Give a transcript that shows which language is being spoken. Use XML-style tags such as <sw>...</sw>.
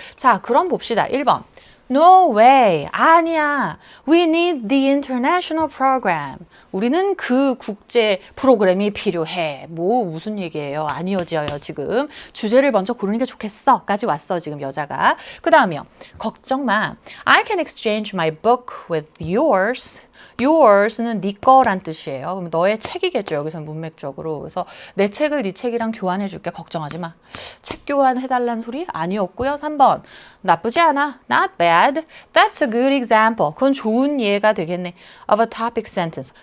<ko>자, 그럼 봅시다. 1번.</ko> <en>No way.</en> <ko>아니야.</ko> <en>We need the international program.</en> <ko>우리는 그 국제 프로그램이 필요해. 뭐 무슨 얘기예요? 안 이어져요, 지금. 주제를 먼저 고르는 게 좋겠어. 까지 왔어, 지금 여자가. 그 다음이요. 걱정 마.</ko> <en>I can exchange my book with yours.</en> <ko>Yours는 네 거란 뜻이에요. 그럼 너의 책이겠죠. 여기서는 문맥적으로. 그래서 내 책을 네 책이랑 교환해 줄게. 걱정하지 마. 책 교환해달라는 소리 아니었고요. 3번. 나쁘지 않아.</ko> <en>Not bad. That's a good example.</en> <ko>그건 좋은 예가 되겠네.</ko> <en>Of a topic sentence.</en>